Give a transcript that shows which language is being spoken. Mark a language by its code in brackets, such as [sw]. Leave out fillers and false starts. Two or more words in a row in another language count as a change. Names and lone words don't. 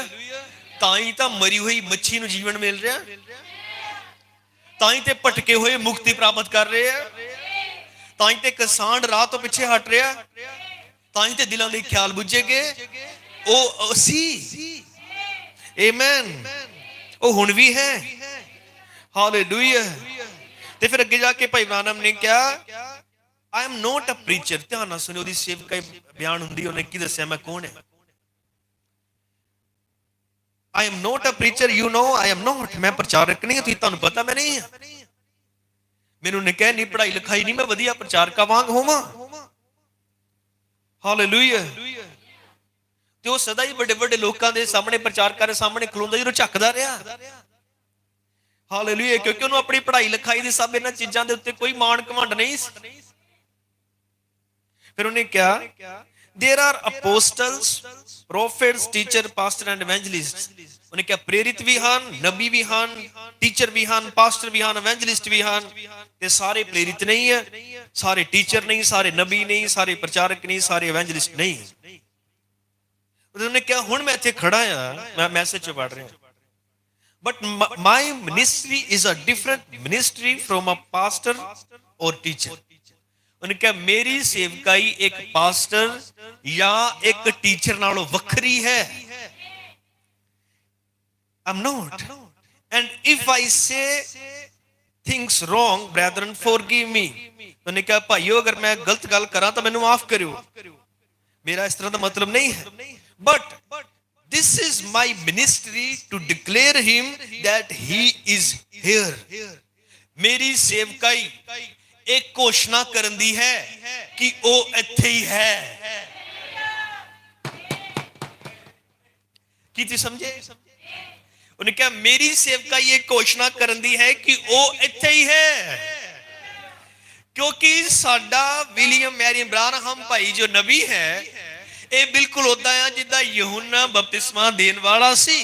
[pa] ਤਾਂ ਹੀ ਤਾਂ ਮਰੀ ਹੋਈ ਮੱਛੀ ਨੂੰ ਜੀਵਨ ਮਿਲ ਰਿਹਾ, ਤਾਂ ਹੀ ਤੇ ਭਟਕੇ ਹੋਏ ਮੁਕਤੀ ਪ੍ਰਾਪਤ ਕਰ ਰਹੇ ਆ, ਤਾਂ ਹੀ ਤੇ ਕਿਸਾਨ ਰਾਹ ਤੋਂ ਪਿੱਛੇ ਹਟ ਰਿਹਾ, ਤਾਂ ਹੀ ਤੇ ਦਿਲਾਂ ਦੇ ਖਿਆਲ ਬੁੱਝੇਗੇ। ਉਹ ਸੀ, ਆਮੇਨ, ਉਹ ਹੁਣ ਵੀ ਹੈ। ਹਾਲੇਲੂਇਆ। ਤੇ ਫਿਰ ਅੱਗੇ ਜਾ ਕੇ ਭਾਈ ਬ੍ਰਾਨਮ ਨੇ ਕਿਹਾ, [en] I am not a preacher। [pa] ਧਿਆਨ ਨਾਲ ਸੁਣਿਓ, ਉਹਦੀ ਸੇਵਕਾਈ ਬਿਆਨ ਹੁੰਦੀ, ਉਹਨੇ ਕੀ ਦੱਸਿਆ, ਮੈਂ ਕੌਣ ਹੈ। [en] I am not a preacher, you know I am not। [pa] ਮੈਂ ਪ੍ਰਚਾਰਕ ਨਹੀਂ, ਤੁਸੀਂ ਤੁਹਾਨੂੰ ਪਤਾ ਮੈਂ ਨਹੀਂ ਹਾਂ। ਮੈਨੂੰ ਨੇ ਕਹਿ ਨਹੀਂ ਪੜ੍ਹਾਈ ਲਿਖਾਈ ਨਹੀਂ, ਮੈਂ ਵਧੀਆ ਪ੍ਰਚਾਰਕਾਂ ਵਾਂਗ ਹੋਵਾਂ। ਹਾਲੇਲੂਇਆ। ਤੇ ਉਹ ਸਦਾ ਹੀ ਵੱਡੇ ਵੱਡੇ ਲੋਕਾਂ ਦੇ ਸਾਹਮਣੇ, ਪ੍ਰਚਾਰਕਾਂ ਦੇ ਸਾਹਮਣੇ ਖਲੋਂਦਾ, ਜਦੋਂ ਝੱਕਦਾ ਰਿਹਾ। ਹਾਲੇਲੂਇਆ। ਕਿਉਂਕਿ ਉਹਨੂੰ ਆਪਣੀ ਪੜ੍ਹਾਈ ਲਿਖਾਈ ਦੀ ਸਭ ਇਹਨਾਂ ਚੀਜ਼ਾਂ ਦੇ ਉੱਤੇ ਕੋਈ ਮਾਣ ਘਮੰਡ ਨਹੀਂ ਸੀ। ਫਿਰ ਉਹਨੇ ਕਿਹਾ, [en] there are apostles, prophets, teacher, pastor and evangelist। [pa] ਉਹਨੇ ਕਿਹਾ ਪ੍ਰੇਰਿਤ ਵੀ ਹਨ, ਨਬੀ ਵੀ ਹਨ, ਟੀਚਰ ਵੀ ਹਨ, ਪਾਸਟਰ ਵੀ ਹਨ, ਇਵੈਂਜਲਿਸਟ ਵੀ ਹਨ। ਤੇ ਸਾਰੇ ਪ੍ਰੇਰਿਤ ਨਹੀਂ ਹੈ, ਸਾਰੇ ਟੀਚਰ ਨਹੀਂ, ਸਾਰੇ ਨਬੀ ਨਹੀਂ, ਸਾਰੇ ਪ੍ਰਚਾਰਕ ਨਹੀਂ, ਸਾਰੇ ਇਵੈਂਜਲਿਸਟ ਨਹੀਂ। ਉਹਨੇ ਕਿਹਾ ਹੁਣ ਮੈਂ ਇੱਥੇ ਖੜਾ ਆ, ਮੈਂ ਮੈਸੇਜ ਚ ਪੜ੍ਹ ਰਿਹਾ, [en] but my ministry is a different ministry from a pastor or teacher। [pa] ਉਹਨੇ ਕਿਹਾ ਮੇਰੀ ਸੇਵਕਾਈ ਇੱਕ ਪਾਸਟਰ ਜਾਂ ਇੱਕ ਟੀਚਰ ਨਾਲੋਂ ਵੱਖਰੀ ਹੈ। [en] I'm not, and if I say things wrong, brethren forgive me। [pa] ਉਹਨੇ ਕਿਹਾ ਭਾਈਓ ਅਗਰ ਮੈਂ ਗਲਤ ਗੱਲ ਕਰਾਂ ਤਾਂ ਮੈਨੂੰ ਮਾਫ ਕਰਿਓ, ਮੇਰਾ ਇਸ ਤਰ੍ਹਾਂ ਦਾ ਮਤਲਬ ਨਹੀਂ ਹੈ। [en] but this is my ministry to declare him that he is here। [pa] ਮੇਰੀ ਸੇਵਕਾਈ ਇੱਕ ਘੋਸ਼ਣਾ ਕਰਨ ਦੀ ਹੈ ਕਿ ਉਹ ਇੱਥੇ ਹੀ ਹੈ। ਕੀ ਤੁਸੀਂ ਸਮਝੇ? ਉਹਨੇ ਕਿਹਾ ਮੇਰੀ ਸੇਵਕਾਈ ਇਹ ਘੋਸ਼ਣਾ ਕਰਨ ਦੀ ਹੈ ਕਿ ਉਹ ਇੱਥੇ ਹੀ ਹੈ, ਕਿਉਂਕਿ ਸਾਡਾ ਵਿਲੀਅਮ ਮੈਰੀਅਨ ਬ੍ਰਾਨਹਮ ਭਾਈ ਜੋ ਨਬੀ ਹੈ, ਇਹ ਬਿਲਕੁਲ ਉਦਾਂ ਆ ਜਿੱਦਾਂ ਯਹੂਨਾ ਬਪਤਿਸਮਾ ਦੇਣ ਵਾਲਾ ਸੀ।